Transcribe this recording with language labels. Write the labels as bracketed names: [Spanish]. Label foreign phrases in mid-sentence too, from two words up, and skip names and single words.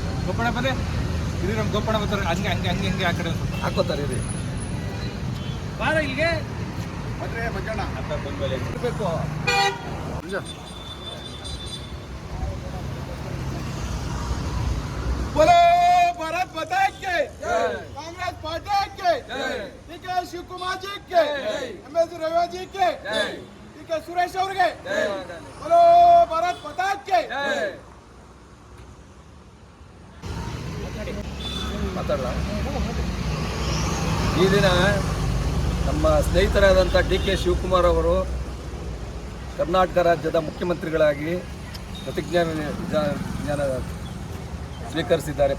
[Kannada] ಗೋಪಣ್ಣ ಬಂದೆ ಇದು ನಮ್ಮ ಗೋಪಣ್ಣ ಬರ್ತಾರೆ ಹಂಗೆ ಹಂಗೆ ಹಂಗೆ ಹಂಗೆ ಆ ಕಡೆ ಹಾಕೋತಾರೆ ರೀ ಬಾರ ಇಲ್ಲಿಗೆ ಬಂದ್ರೆ ಮಂಜಣ್ಣ ಅಂತ ಬಂದ್ಮೇಲೆ ಬೇಕು [Hindi] बोलो भारत माता की कांग्रेस पार्टी के डी.के. शिवकुमार जी के एम.एस. रविया जी के डी.के. सुरेश ಅವರಿಗೆ बोलो भारत माता की [Kannada] ಮಾತಾಡಲ್ಲ. ಈ ದಿನ ನಮ್ಮ ಸ್ನೇಹಿತರಾದಂಥ ಡಿ.ಕೆ. ಶಿವಕುಮಾರ್ ಅವರು ಕರ್ನಾಟಕ ರಾಜ್ಯದ ಮುಖ್ಯಮಂತ್ರಿಗಳಾಗಿ ಪ್ರತಿಜ್ಞಾನ ಸ್ವೀಕರಿಸಿದ್ದಾರೆ.